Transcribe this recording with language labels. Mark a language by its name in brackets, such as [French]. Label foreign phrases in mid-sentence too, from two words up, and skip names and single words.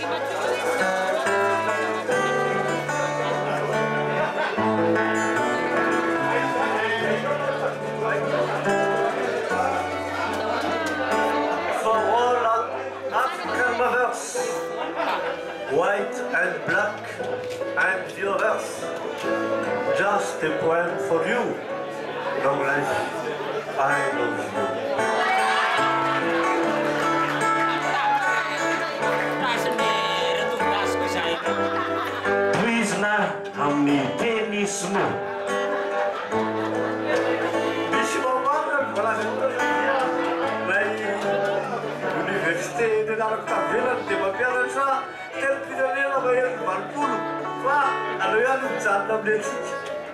[English] For all African mothers, white and black and the others, just a poem for you. Long life, I love you. [Malagasy] Toizina amin'ny teny sinoa. Misy mamana voalaza ilay université nianarako tavelany dia mampianatra telo mpirenena mahery valopolo fa aleo ihany mijanona amin'ilay tsika.